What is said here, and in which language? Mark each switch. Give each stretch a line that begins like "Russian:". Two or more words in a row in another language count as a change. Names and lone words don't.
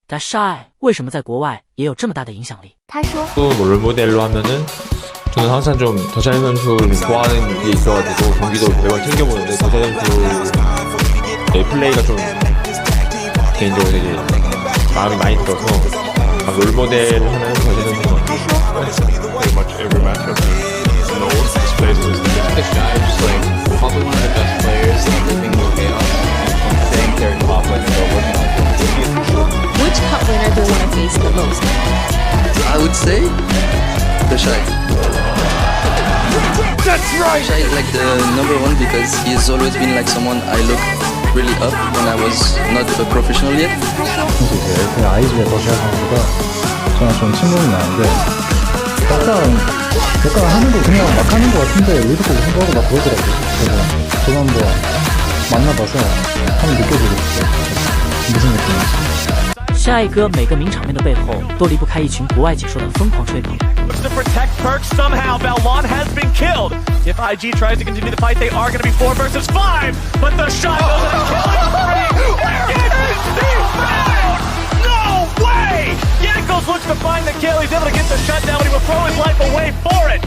Chinese: TheShy为什么在国外也有这么大的影响力？他说
Korean: 롤모델로 하면은 저는 항상 좀 더샤이 선수를 좋아하는 게 있어가지고 경기도 매번 챙겨보는데 더샤이 선수의 플레이가 좀 개인적으로 되게 마음이 많이 들어서 롤모델을 하는 더샤이 선수는
English: pretty much every matchup knows this plays with TheShy is just like probably one of the best players. Everything will pay off. Staying there top lane and working on it. Which top laner do you want to face the most? I would say TheShy. That's right! TheShy is like the number one because he's always been like someone I look really up when I was not a professional yet.
Korean: 그 아이즈의 더샤이 선수가 저랑 좀 친분이 나는데 약간 하는 거 그냥 막 하는 거 같은데 의도고 생각하고 막 그러더라고요. 그래서 저도 한번 만나봐서 한번 느껴보고 싶어요. 무슨 느낌인지.
Chinese: 下一哥每个名场面的背后都离不开一群国外解说的疯狂吹捧。
English: To protect Perk, somehow Belmont has been killed. If IG tries to continue the fight, they are going to be 4 versus 5. But TheShy goes in and killing spree. Where is he found? No way! Yankos looks to find the kill. He's able to get the shutdown, but he will throw his life away for it.